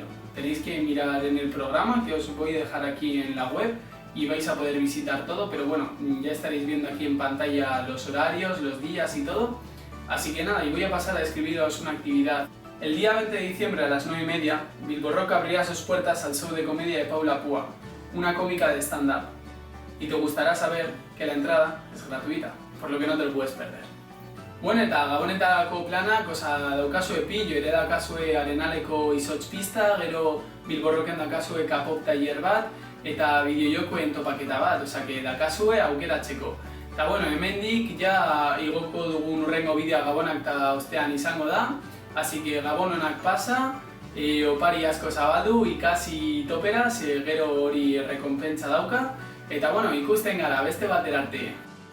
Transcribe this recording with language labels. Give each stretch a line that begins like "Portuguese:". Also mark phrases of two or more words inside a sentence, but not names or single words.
Spanish: Tenéis que mirar en el programa que os voy a dejar aquí en la web y vais a poder visitar todo, pero ya estaréis viendo aquí en pantalla los horarios, los días y todo. Así que nada, y voy a pasar a describiros una actividad. El día 20 de diciembre a las 9:30, Bilbo Rock abrirá sus puertas al show de comedia de Paula Púa, una cómica de stand-up. Y te gustará saber que la entrada es gratuita, por lo que no te lo puedes perder.
Basque: Eta Gabonetako planak, daukazue pillo, ere daukazue Arenaleko izotz pista, gero Bilbo Rocken daukazue
Spanish: K-pop taller
Basque: bat, eta bideojokoen topaketa bat, que daukazue aukeratzeko. Eta hemendik ja igoko dugun urrengo bideoa Gabonak eta ostean izango da,
Spanish: así que
Basque: Gabon onak pasa, opari asko zabaldu, ikasi topera, gero hori rekonpentsa dauka, eta ikusten gara beste batera arte.